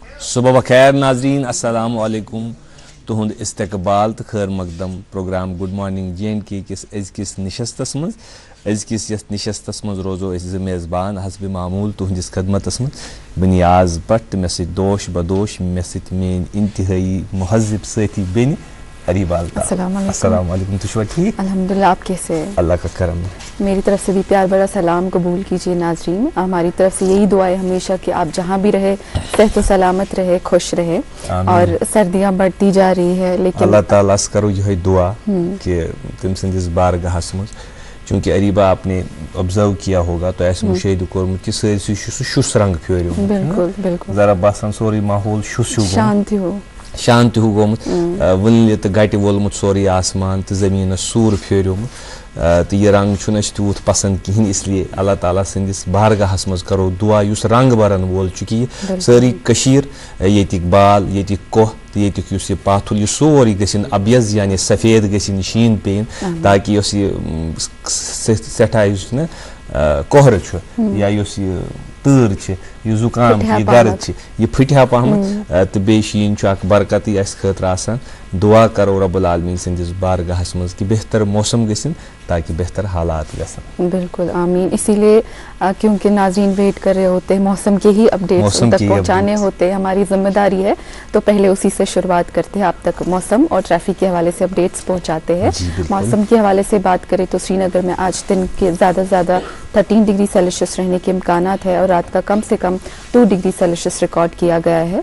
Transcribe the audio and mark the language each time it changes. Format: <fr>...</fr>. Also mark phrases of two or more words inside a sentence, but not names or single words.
<ur>صبح بخیر ناظرین، السلام علیکم.</ur> <ks>تہد استقبال تو خیر مقدم پروگرام</ks> <en>good morning</en> <ks>JNK کس ازکس نشستس مز. ازکس یس نشستس مز روزو اس میزبان حسب معمول تہندس خدمتس مز بنیاز بٹ مے سۭتۍ دوش بدوش مے سۭتۍ میٲنۍ انتہائی مہذب ساتھی بین اریبہ الطاف. السلام علیکم. تو ٹھیک؟</ks> <ur>الحمدللہ. آپ کیسے ہیں؟ اللہ کا کرم. میری طرف سے بھی پیار بڑا سلام قبول کیجیے ناظرین. ہماری طرف سے یہی دعا ہے ہمیشہ کہ آپ جہاں بھی رہے صحت و سلامت رہے، خوش رہے. اور سردیاں بڑھتی جا رہی ہے لیکن</ur> <ks>اللہ تعالیٰ سے کرو یہ دعا کہ تم سندس بارگاہس مز،</ks> <ur>چونکہ اریبہ آپ نے آبزرو کیا ہوگا تو</ur> <ks>ایسے مشاہدہ کورمت کہ سرسی شس رنگ پھیریو.</ks> <ur>بالکل بالکل.</ur> <ks>ذرا باسان سوری ماحول شس</ks> <ur>شانتی ہو</ur> <ks>گومت، ولہ تو گٹہ وولمت سوری آسمان تو زمین سور پھیریومت. تو یہ رنگ چھُنہٕ اَسہِ تیوٗت پسند کہین، اس لیے اللہ تعالیٰ سندس بارگاہس مز کرو دعا یس رنگ برن وول چونکہ یہ ساری کشیر، ییتک بال، ییتک کوہ تو ییتک یس یہ پاتھل یہ سورے گژھن ابیض یعنی سفید گژھن شین پین، تاکہ یس یہ سٹھاہ یس نا کوہر یا یس یہ تۭر چھ، یہ زکام یہ گرد یہ پھٹہ پہمت تو بیٚیہِ شیٖن چھُ اکھ برکتی اسہِ خٲطرٕ آسان. دعا کرو رب العالمین سندس بارگاہس مز کہ بہتر موسم گژھن تاکہ بہتر حالات گژھن. بالکل آمین.</ks> <ur>اسی لیے کیونکہ ناظرین ویٹ کر رہے ہوتے ہیں موسم کے ہی اپڈیٹس تک پہنچانے ہوتے ہیں، ہماری ذمہ داری ہے تو پہلے اسی سے شروعات کرتے ہیں. آپ تک موسم اور ٹریفک کے حوالے سے اپڈیٹس پہنچاتے ہیں. موسم کے حوالے سے بات کریں تو سری نگر میں آج دن کے زیادہ سے زیادہ 13 ڈگری سیلسیس رہنے کے امکانات ہے اور رات کا کم سے کم 2 ڈگری سیلسیس ریکارڈ کیا گیا ہے.</ur>